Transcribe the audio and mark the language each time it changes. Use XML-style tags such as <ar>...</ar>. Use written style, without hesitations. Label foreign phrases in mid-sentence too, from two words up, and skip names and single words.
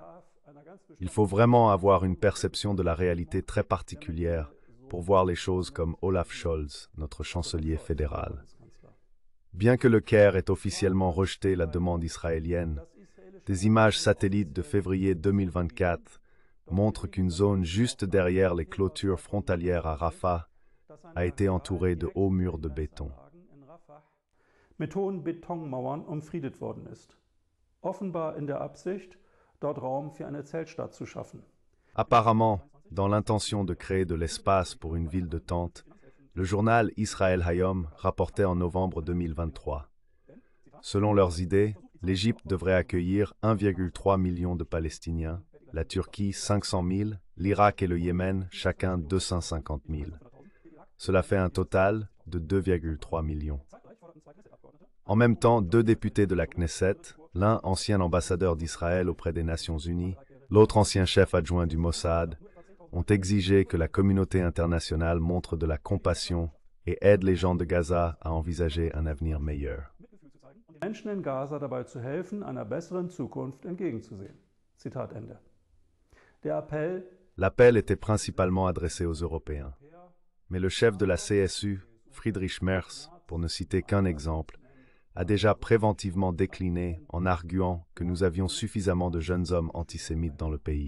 <fr>Il faut vraiment avoir une perception de la réalité très particulière pour voir les choses comme Olaf Scholz, notre chancelier fédéral. Bien que le Caire ait officiellement rejeté la demande israélienne, des images satellites de février 2024 montrent qu'une zone juste derrière les clôtures frontalières à Rafah a été entourée de hauts murs de béton.</fr> <de>Mit hohen Betonmauern umfriedet worden ist. Offenbar in der Absicht, dort Raum für eine Zeltstadt zu schaffen.</de> <fr>Apparemment, dans l'intention de créer de l'espace pour une ville de tente, le journal Israel Hayom rapportait en novembre 2023. Selon leurs idées, l'Égypte devrait accueillir 1,3 million de Palestiniens, la Turquie 500 000, l'Irak et le Yémen chacun 250 000. Cela fait un total de 2,3 millions. En même temps, deux députés de la Knesset, l'un ancien ambassadeur d'Israël auprès des Nations Unies, l'autre ancien chef adjoint du Mossad, ont exigé que la communauté internationale montre de la compassion et aide les gens de Gaza à envisager un avenir meilleur.</fr> <de>Menschen in Gaza dabei zu helfen, einer besseren Zukunft entgegenzusehen. Zitat Ende.</de> <fr>L'appel était principalement adressé aux Européens. Mais le chef de la CSU, Friedrich Merz, pour ne citer qu'un exemple, a déjà préventivement décliné en arguant que nous avions suffisamment de jeunes hommes antisémites dans le pays.</fr>